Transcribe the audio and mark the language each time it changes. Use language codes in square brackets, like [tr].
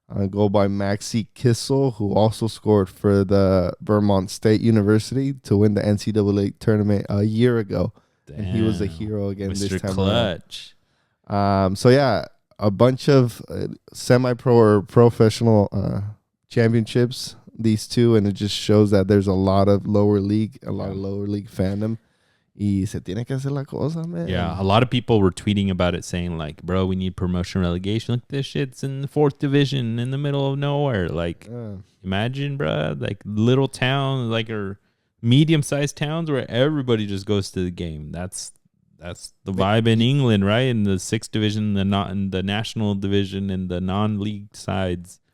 [en] Goal by Maxi Kissel, who also scored for the Vermont State University to win the NCAA tournament a year ago. Damn. And he was a hero again Mr. this time Clutch. So yeah, a bunch of semi-pro or professional championships, these two, and it just shows that there's a lot of lower league fandom. [es] Y se tiene que hacer la cosa, man. [en] Yeah, a lot of people were tweeting about it saying like, bro, we need promotion relegation. Like, this shit's in the 4th division in the middle of nowhere. Like, imagine, bro, like little towns, like, or medium-sized towns where everybody just goes to the game. That's the vibe in England, right? In the 6th division, in the national division, and the non-league sides.